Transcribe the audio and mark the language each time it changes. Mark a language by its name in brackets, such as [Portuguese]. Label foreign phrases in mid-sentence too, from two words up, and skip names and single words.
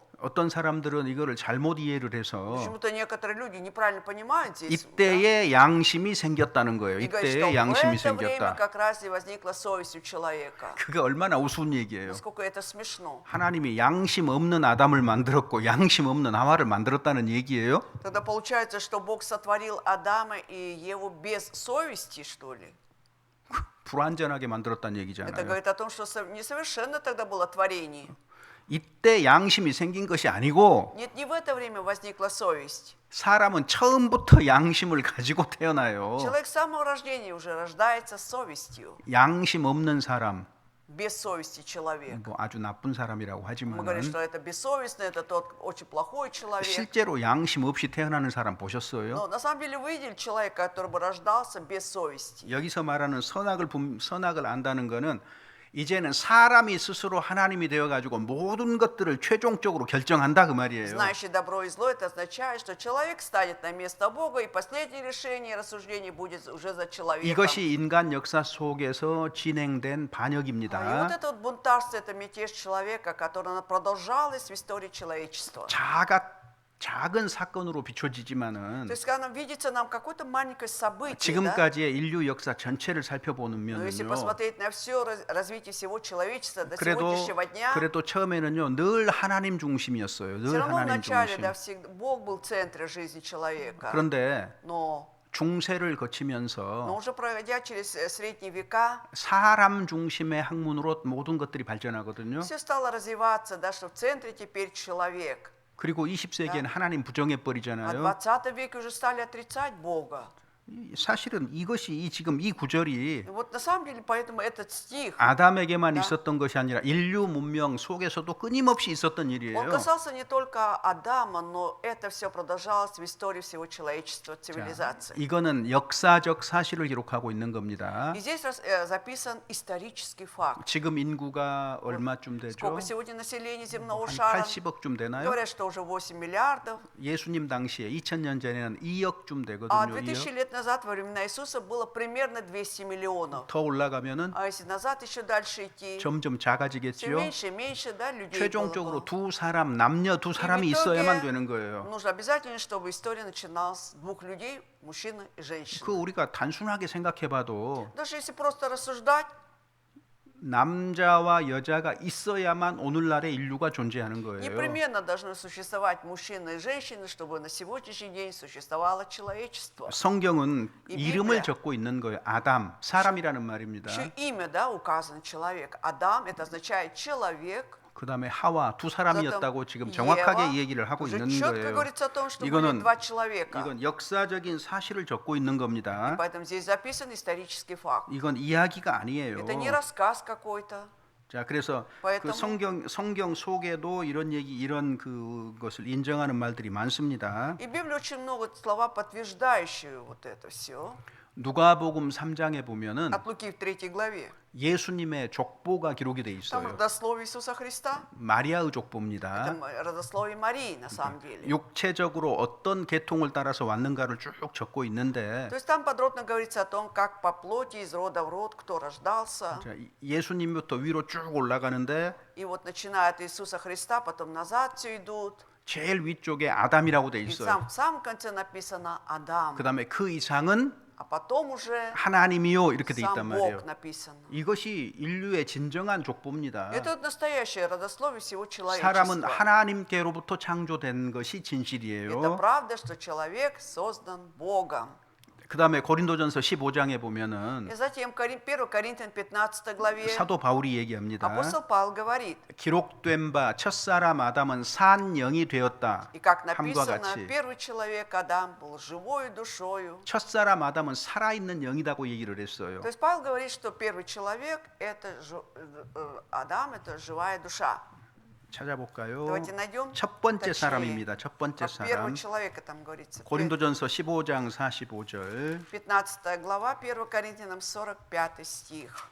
[Korean] 어떤 사람들은 이거를 잘못 이해를 해서 [Russian] Почему-то некоторые люди неправильно понимают здесь. [Korean] 이때에 양심이 생겼다는 거예요. [Russian] И говорят, что [Korean] 이때에 [Russian] в [Korean] 양심이 [Russian] это время [Korean] 생겼다. [Russian] как раз и возникла совесть у человека. [Korean] 그게 얼마나 우스운 얘기예요. [Russian] Насколько это смешно. [Korean] 하나님이 양심 없는 아담을 만들었고 양심 없는 하와를 만들었다는 얘기예요. [Russian] Тогда получается, что Бог сотворил Адама и Еву без совести, что ли? [Korean] 불완전하게 만들었다는 [Russian] Это [Korean] 얘기잖아요. [Russian] говорит о том, что несовершенно тогда было творение. [Korean] 이때 양심이 생긴 것이 아니고 [Russian] Нет, не в это время возникла совесть. [Korean] 사람은 처음부터 양심을 가지고 태어나요. [Russian] Человек с самого рождения уже рождается с совестью. [Korean] 양심 없는 사람, [Russian] Без совести человек. [Korean] 뭐 아주 나쁜 사람이라고 [Russian] Мы говорим, [Korean] 하지만 [Russian] что это бессовестный, это тот очень плохой человек. [Korean] 실제로 양심 없이 태어나는 사람 보셨어요? [Russian] Но на самом деле вы видели человека, который бы рождался без совести. [Korean] 여기서 말하는 선악을 안다는 것은 이제는 사람이 스스로 하나님이 되어 가지고 모든 것들을 최종적으로 결정한다 그 말이에요. [Russian] Знающий добро и зло, это означает, что человек станет на место Бога, и последнее решение и рассуждение будет уже за человеком. [Korean] 이것이 인간 역사 속에서 진행된 [Russian] И [Korean] 반역입니다. [Russian] вот это вот бунтарство, это мятеж человека, которое продолжалось в истории человечества. [Korean] 작은 사건으로 비춰지지만은 [Russian] То есть, когда нам видится нам какое-то маленькое событие, да? [Korean] 지금까지의 인류 역사 전체를 [Russian] Но если [Korean] 살펴보면요. [Russian] посмотреть на все развитие всего человечества до [Korean] 그래도 [Russian] сегодняшнего дня, [Korean] 처음에는요 늘 하나님 중심이었어요. [Russian] все [Korean] 늘 [Russian] равно [Korean] 하나님 [Russian] вначале, [Korean] 중심. [Russian] да, всегда Бог был в центре жизни человека. [Korean] 그런데 [Russian] Но [Korean] 중세를 거치면서 [Russian] уже пройдя через средние века, [Korean] 사람 중심의 학문으로 모든 것들이 발전하거든요. [Russian] все стало развиваться, да, что в центре теперь человек. [Korean] 그리고 20세기에는 하나님 부정해 [Russian] А в [Korean] 버리잖아요. [Russian] 20 веке уже стали отрицать Бога. [Korean] 사실은 이것이 지금 이 구절이 [Russian] И вот на самом деле, поэтому этот стих, [Korean] 아담에게만 [Russian] Да. [Korean] 있었던 것이 아니라 인류 문명 속에서도 끊임없이 있었던 [Russian] он [Korean] 일이에요. [Russian] касался не только Адама, но это все продолжалось в истории всего человечества, [Korean] 자, [Russian] цивилизации. [Korean] 이거는 역사적 사실을 기록하고 있는 겁니다. [Russian] И здесь записан исторический факт. [Korean] 지금 인구가 얼마쯤 되죠? [Russian] Сколько сегодня населения земного [Korean] 한 [Russian] шара? [Korean] 80억쯤 되나요? [Russian] Говорят, что уже 8 миллиардов. [Korean] 예수님 당시에 2000년 전에는 2억쯤 [Russian] А [Korean] 되거든요. [Russian] 2000 лет назад, во времена Иисуса, было примерно 200 миллионов. [Korean] 더 올라가면은 [Russian] А если назад еще дальше идти, [Korean] 점점 [Russian] все [Korean] 작아지겠죠. [Russian] меньше и меньше, да, людей [Korean] 최종적으로 [Russian] было. [Korean] 남녀 두 사람이 [Russian] итоге [Korean] 있어야만 되는 거예요. [Russian] Нужно обязательно, чтобы история начиналась с двух людей, мужчины и женщины. [Korean] 그 우리가 단순하게 생각해봐도 [Russian] Даже если просто рассуждать, [Korean] 남자와 여자가 있어야만 오늘날의 인류가 존재하는 거예요. [Russian] непременно должны существовать мужчины и женщины, чтобы на сегодняшний день существовало человечество. [Korean] 성경은 이 이름을 비블리아. 적고 있는 거예요. 아담, 사람이라는 말입니다. [Russian] Еще имя, да, указано человек. Адам, это означает человек. [Korean] 그 다음에 하와 두 사람이었다고 지금 [Russian] Ева, [Korean] 정확하게 이 얘기를 하고 [Russian] уже [Korean] 있는 [Russian] четко [Korean] 거예요. [Russian] говорится о том, что были [Korean] 이거는 [Russian] два человека. [Korean] 이건 역사적인 사실을 적고 있는 겁니다. [Russian] Поэтому здесь записан исторический факт. [Korean] 이건 이야기가 아니에요. [Russian] Это не рассказ какой-то. [Korean] 자, 그래서 그 [Russian] поэтому- [Korean] 성경 속에도 이런 그것을 인정하는 말들이 많습니다. [Russian] И в Библии очень много слова, подтверждающие вот это все. [Korean] 누가복음 3장에 보면은 [Russian] От Луки в 3 главе. [Korean] 예수님의 족보가 기록이 돼 [Russian] Там [Korean] 있어요. [Russian] родословие Иисуса Христа. [Korean] 마리아의 [Russian] Это [Korean] 족보입니다. [Russian] родословие Марии, на самом деле. [Korean] 육체적으로 어떤 계통을 따라서 왔는가를 쭉 적고 있는데 [Russian] То есть там подробно говорится о том, как по плоти из рода в род, кто рождался. [Korean] 자, 예수님부터 위로 쭉 올라가는데 [Russian] И вот начиная от Иисуса Христа, потом назад все идут. [Korean] 제일 위쪽에 아담이라고 돼 [Russian] И [Korean] 있어요. [Russian] в самом конце написано Адам. [Korean] 그다음에 그 이상은 [Russian] А потом уже [Korean] 하나님이요 이렇게 돼 있단 [Russian] сам [Korean] 말이에요. [Russian] Бог написано. [Korean] 이것이 인류의 진정한 족보입니다. [Russian] Это вот настоящее родословие всего [Korean] 사람은 [Russian] человечества. [Korean] 하나님께로부터 창조된 것이 [Russian] Это [Korean] 진실이에요. [Russian] правда, что человек создан Богом. [Korean] 그다음에 고린도전서 15장에 보면은 [Russian] И затем 1 Коринфян 15 главе [Korean] 사도 바울이 얘기합니다. [Russian] апостол Павел говорит, [Korean] 기록된 바 첫사람 아담은 산 영이 되었다. [Russian] и как [Korean] 함과 [Russian] написано, [Korean] 같이 [Russian] первый человек Адам был живою душою. [Korean] 첫사람 아담은 살아있는 영이라고 얘기를 했어요. [Russian] То есть Павел говорит, что первый человек это Адам, это живая душа. [Korean] 찾아볼까요? [Russian] Давайте найдем [Korean] 첫 번째 [Russian] точнее, [Korean] 사람입니다. 첫 번째 [Russian] как первого [Korean] 사람. [Russian] человека там говорится. [Korean] 고린도전서 15장 45절. [Russian] 15 глава, 1 Коринфянам 45 стих.